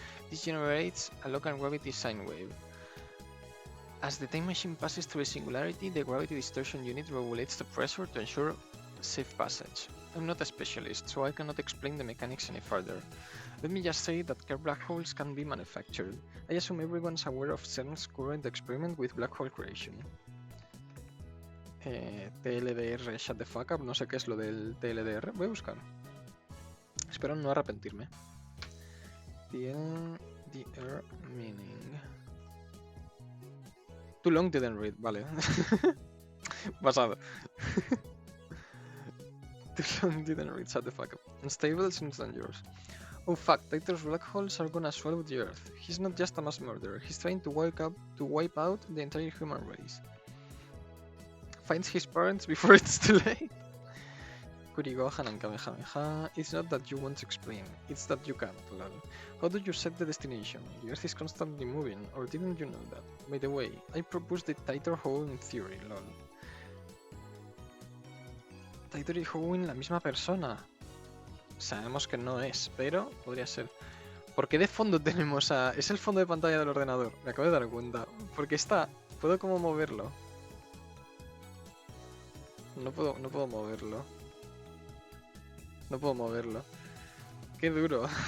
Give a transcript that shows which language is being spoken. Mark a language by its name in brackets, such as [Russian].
[English] This generates a local gravity sine wave. As the time machine passes through a singularity, the gravity distortion unit regulates the pressure to ensure safe passage. I'm not a specialist, so I cannot explain the mechanics any further. Let me just say that Kerr black holes can be manufactured. I assume everyone's aware of CERN's current experiment with black hole creation. [Spanish] TLDR, [English] shut the fuck up, [Spanish] no sé qué es lo del TLDR, voy a buscar. Espero no arrepentirme. [English] TLDR meaning. Too long didn't read, [Spanish] vale. Pasado. [English] Too long didn't read, shut the fuck up. Unstable seems dangerous. Oh fuck, Titor's black holes are gonna swallow the earth. He's not just a mass murderer, he's trying to wipe out the entire human race. Finds his parents before it's too late. Kurigohan and Kamehameha, it's not that you want to explain, it's that you can't, lol. How do you set the destination? The Earth is constantly moving, or didn't you know that? By the way, I proposed the Titor Hole in theory, lol. [Spanish] Titor y Howin la misma persona. Sabemos que no es, pero podría ser. ¿Por qué de fondo tenemos a...? Es el fondo de pantalla del ordenador, me acabo de dar cuenta. Porque está... ¿Puedo como moverlo? No puedo moverlo. No puedo moverlo. Qué duro.